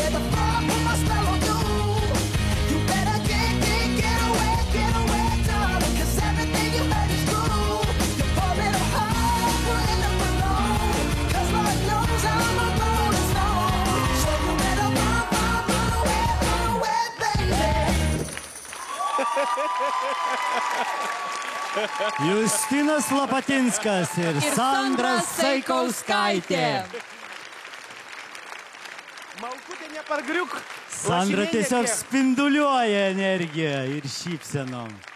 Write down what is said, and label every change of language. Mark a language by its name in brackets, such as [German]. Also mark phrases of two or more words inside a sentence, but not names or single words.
[English] Before I put my spell on you, you better get away, darling. 'Cause everything you heard is true. Your poor little heart will end up alone. 'Cause Lord knows I'm a rolling stone. So you better run away, baby. [Lithuanian] Justinas Lapatinskas ir Sandra Saikauskaitė. Malkutė nepargriuk. Sandra tiesiog spinduliuoja energiją ir šypsenom.